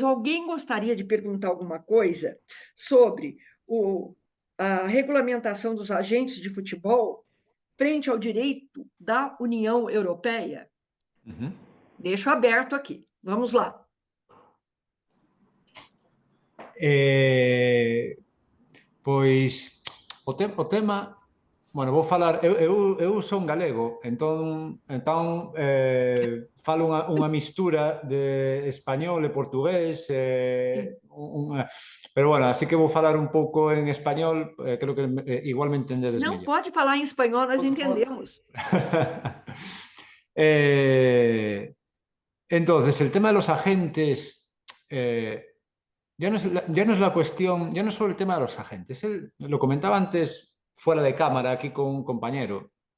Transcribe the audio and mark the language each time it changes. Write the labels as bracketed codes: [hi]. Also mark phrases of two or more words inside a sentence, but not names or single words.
[pt] Alguém gostaria de perguntar alguma coisa sobre a regulamentação dos agentes de futebol frente ao direito da União Europeia? Deixo aberto aqui. Vamos lá. Pois o tema, [gl] bueno, vou falar, eu son galego, entón falo unha mistura de español e portugués, pero bueno, así que vou falar un pouco en español, creo que igual me entendedes [pt] Não, [gl] mellor. [pt] pode falar em espanhol, nós entendemos. [es] Entonces, el tema de los agentes, ya no es la cuestión, ya no es solo el tema de los agentes. Lo comentaba antes fuera de cámara aquí con un compañero.